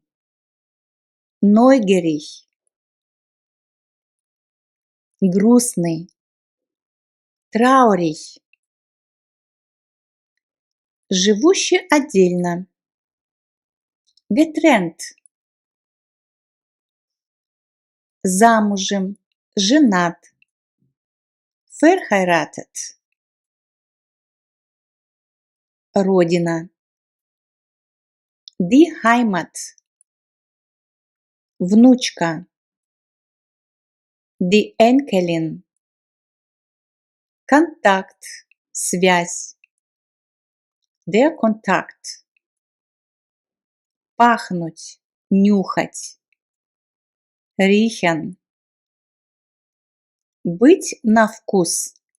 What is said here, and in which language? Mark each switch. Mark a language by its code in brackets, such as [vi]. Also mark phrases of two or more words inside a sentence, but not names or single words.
[de] Neugierig. Грустный. [ru] Traurig. Живущий отдельно. Getrennt. Замужем, женат. [de] Verheiratet. Родина. Die Heimat. Внучка. Die Enkelin. [ru] Контакт, связь. [de] Der Kontakt. [ru] Пахнуть, нюхать. Riechen. Быть на вкус.